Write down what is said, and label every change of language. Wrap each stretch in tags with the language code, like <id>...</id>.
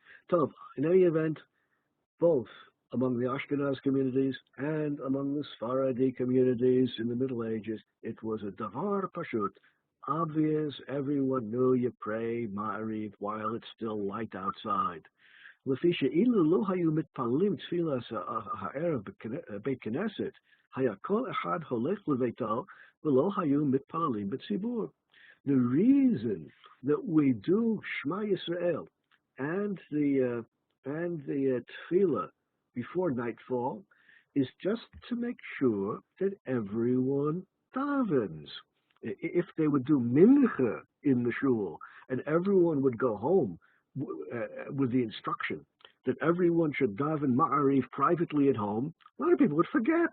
<en>So, in any event, both among the Ashkenaz communities and among the Sephardi communities in the Middle Ages, it was a davar pashut, obvious. Everyone knew you pray Ma'ariv while it's still light outside.</en> <he>לפי שאילו לא היו מתפללים תפילת הערב בבית כנסת, היה כל אחד הולך לביתו ולא היו מתפללים בציבור.</he> <en>The reason that we do Shema Yisrael and the Tefilah before nightfall is just to make sure that everyone davens. If they would do mincha in the shul and everyone would go home with the instruction that everyone should daven Ma'ariv privately at home, a lot of people would forget.</en>